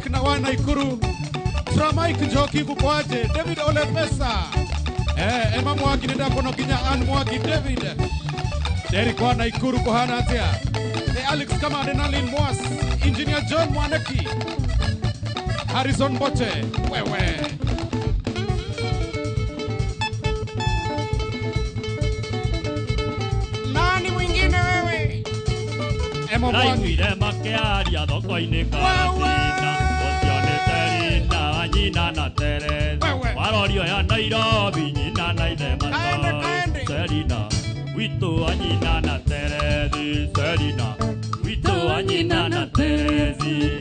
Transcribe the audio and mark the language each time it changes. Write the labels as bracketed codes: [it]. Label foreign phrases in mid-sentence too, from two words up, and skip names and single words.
[ki] na wa Naikuru Tramike Njoki gũkwaje David Ole Pesa Emma Mwangi nĩndakuona nginya Ann Mwangi David Derek wa Naikuru kũhana atĩa Alex Kamande na Lynn Mwas Engineer John Mwaneki Harrison Boche [sw] wewe nani mwingine wewe [ki] Emma Mwangi naiguire makĩaria thoko-inĩ karatina ũcionete Rina nyina na Terethi warorio ya Nairobi nyina na ithe Mathai Serina witũ wa nyina na Terethi Serina witũ wa nyina na Terethi